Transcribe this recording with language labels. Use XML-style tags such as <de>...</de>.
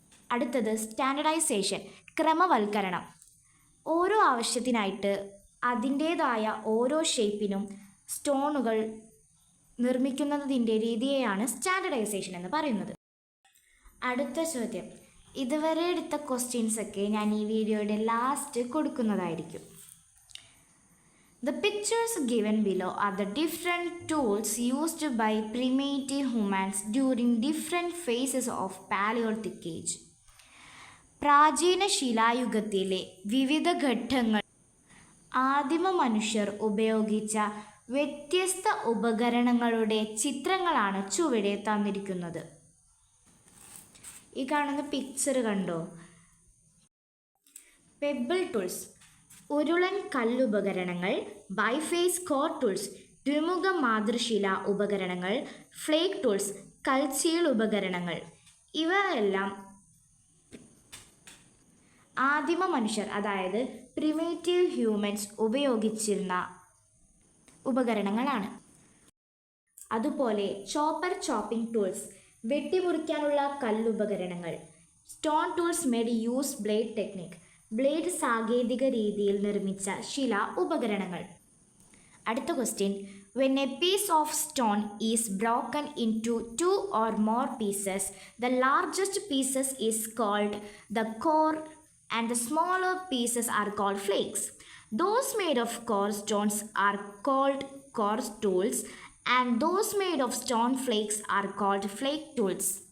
<ml>അടുത്തത് സ്റ്റാൻഡർഡൈസേഷൻ, ക്രമവൽക്കരണം. ഓരോ ആവശ്യത്തിനായിട്ട് അതിൻ്റേതായ ഓരോ ഷേപ്പിനും സ്റ്റോണുകൾ നിർമ്മിക്കുന്നതിൻ്റെ രീതിയെയാണ് സ്റ്റാൻഡർഡൈസേഷൻ എന്ന് പറയുന്നത്. അടുത്ത ചോദ്യം: ഇതുവരെ എടുത്ത ക്വസ്റ്റ്യൻസൊക്കെ ഞാൻ ഈ വീഡിയോയുടെ ലാസ്റ്റ് കൊടുക്കുന്നതായിരിക്കും.</ml> <en>The pictures given below are the different tools used by primitive humans during different phases of Paleolithic age.</en> <ml>പ്രാചീന ശിലായുഗത്തിലെ വിവിധ ഘട്ടങ്ങൾ ആദിമ മനുഷ്യർ ഉപയോഗിച്ച വ്യത്യസ്ത ഉപകരണങ്ങളുടെ ചിത്രങ്ങളാണ് ചുവടെ തന്നിരിക്കുന്നത്. ഈ കാണുന്ന പിക്ചർ കണ്ടോ? പെബിൾ ടൂൾസ് ഉരുളൻ കല്ലുപകരണങ്ങൾ, ബൈഫേസ് കോർ ടൂൾസ് ദ്വിമുഖ മാതൃശില ഉപകരണങ്ങൾ, ഫ്ലേക്ക് ടൂൾസ് കൽച്ചീൽ ഉപകരണങ്ങൾ, ഇവ എല്ലാം ആദിമ മനുഷ്യർ അതായത് പ്രിമിറ്റീവ് ഹ്യൂമൻസ് ഉപയോഗിച്ചിരുന്ന ഉപകരണങ്ങളാണ്. അതുപോലെ chopping tools വെട്ടിമുറിക്കാനുള്ള കല്ലുപകരണങ്ങൾ,</ml> <en>stone tools made use blade technique</en> <ml>blade സാങ്കേതിക രീതിയിൽ നിർമ്മിച്ച ശില ഉപകരണങ്ങൾ. അടുത്ത question,</ml> <en>when a piece of stone is broken into 2 or more pieces, the largest pieces is called the core and the smaller pieces are called flakes. Those made of core stones are called core tools and those made of stone flakes are called flake tools.</en>